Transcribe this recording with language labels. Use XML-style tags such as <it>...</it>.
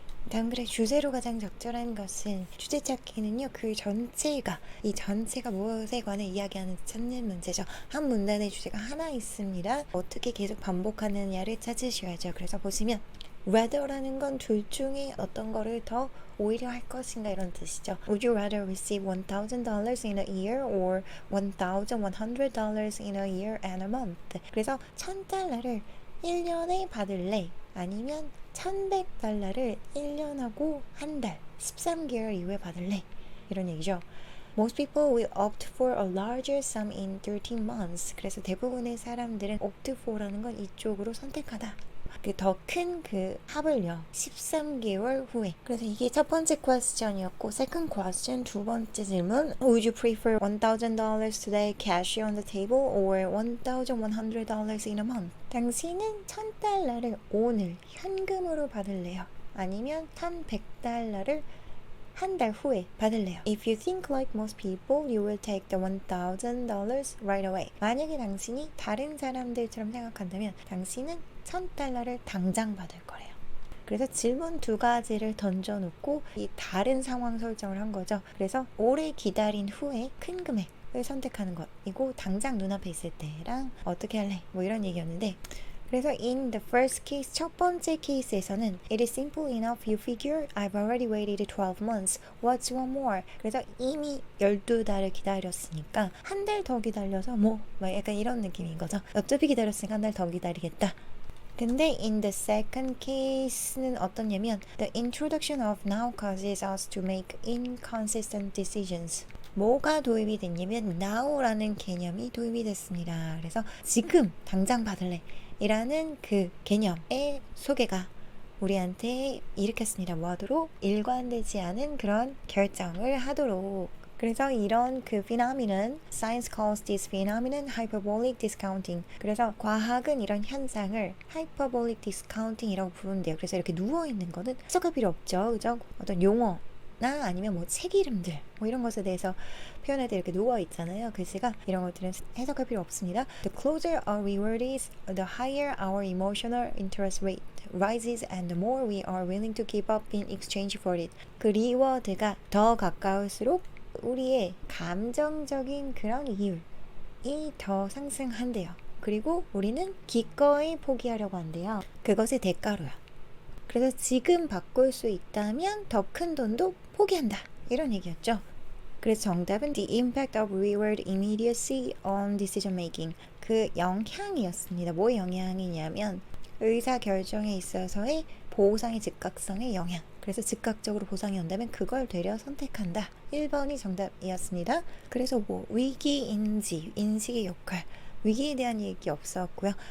<ko>다음 글의 주제로 가장 적절한 것은 주제 찾기는요. 그 전체가 이 전체가 무엇에 관해 이야기하는지 찾는 문제죠. 한 문단의 주제가 하나 있습니다. 어떻게 계속 반복하느냐를 찾으셔야죠. 그래서 보시면 rather라는 건 둘 중에 어떤 거를 더 오히려 할 것인가 이런 뜻이죠.</ko> <en>Would you rather receive $1,000 in a year or $1,100 in a year and a month?</en> <ko>그래서 $1,000를 1년에 받을래? 아니면 $1,100를 1년하고 한 달, 13개월 이후에 받을래? 이런 얘기죠.</ko> <en>Most people will opt for a larger sum in 13 months.</en> <ko>그래서 대부분의 사람들은</ko> <en>opt for</en> <ko>라는 건 이쪽으로 선택하다. 더 큰 그 합을요. 13개월 후에. 그래서 이게 첫 번째</ko> <en>question이었고 second question</en> <ko>두 번째 질문</ko> <en>Would you prefer $1,000 today cash on the table or $1,100 in a month?</en> <ko>당신은 $1,000를 오늘 현금으로 받을래요? 아니면 $1,100를 한 달 후에 받을래요.</ko> <en>If you think like most people, you will take the $1,000 right away.</en> <ko>만약에 당신이 다른 사람들처럼 생각한다면 당신은 $1,000를 당장 받을 거래요. 그래서 질문 두 가지를 던져놓고 이 다른 상황 설정을 한 거죠. 그래서 오래 기다린 후에 큰 금액을 선택하는 것이고 당장 눈앞에 있을 때랑 어떻게 할래? 뭐 이런 얘기였는데 그래서</ko> <en>in the first case,</en> <ko>첫 번째 케이스에서는</ko> <en>It is simple enough, you figure I've already waited 12 months. What's one more?</en> <ko>그래서 이미 12달을 기다렸으니까 한 달 더 기다려서 뭐 약간 이런 느낌인 거죠. 어차피 기다렸으니까 한 달 더 기다리겠다. 근데</ko> <en>in the second case는</en> <ko>어떠냐면</ko> <en>The introduction of now causes us to make inconsistent decisions.</en> <ko>뭐가 도입이 됐냐면 now라는 개념이 도입이 됐습니다. 그래서 지금 당장 받을래 이라는 그 개념의 소개가 우리한테 일으켰습니다. 뭐 하도록? 일관되지 않은 그런 결정을 하도록. 그래서 이런 그</ko> <en>phenomenon, science calls this phenomenon hyperbolic discounting.</en> <ko>그래서 과학은 이런 현상을 hyperbolic discounting이라고 부른대요. 그래서 이렇게 누워있는 거는 해석할 필요 없죠. 그죠? 어떤 용어 나 아니면 뭐 책 이름들 뭐 이런 것에 대해서 표현할 때 이렇게 누워 있잖아요. 글씨가 이런 것들은 해석할 필요 없습니다.</ko> <en>The closer our reward is, the higher our emotional interest rate rises and the more we are willing to give up in exchange for it.</en> <ko>그 리워드가 더 가까울수록 우리의 감정적인 그런 이율이 더 상승한대요. 그리고 우리는 기꺼이 포기하려고 한대요. 그것의 대가로요. 그래서 지금 바꿀 수 있다면 더 큰 돈도 포기한다. 이런 얘기였죠. 그래서 정답은</ko> <en>The impact of reward immediacy on decision making.</en> <ko>그 영향이었습니다. 뭐 영향이냐면 의사결정에 있어서의 보상의 즉각성의 영향. 그래서 즉각적으로 보상이 온다면 그걸 되려 선택한다. 1번이 정답이었습니다. 그래서 뭐 위기인지 인식의 역할 위기에 대한 얘기 없었고요.</ko>